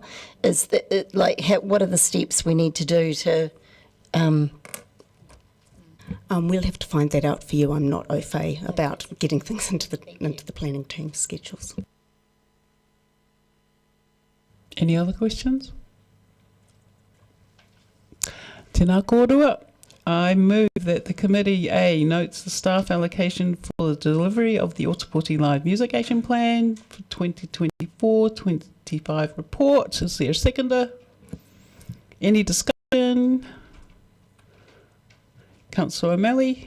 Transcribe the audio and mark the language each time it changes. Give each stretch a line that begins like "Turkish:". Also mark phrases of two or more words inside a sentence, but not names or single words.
English: Is that what are the steps we need to do to? We'll have to find that out for you. I'm not
French: au fait
English: about getting things into the planning team schedules. Any other questions?
Māori: Tēnā kōrua.
English: I move that the Committee A notes the staff allocation for the delivery of the Otapoti Live Music Action Plan for 2024-25 report. Is there a seconder? Any discussion? Councillor O'Malley.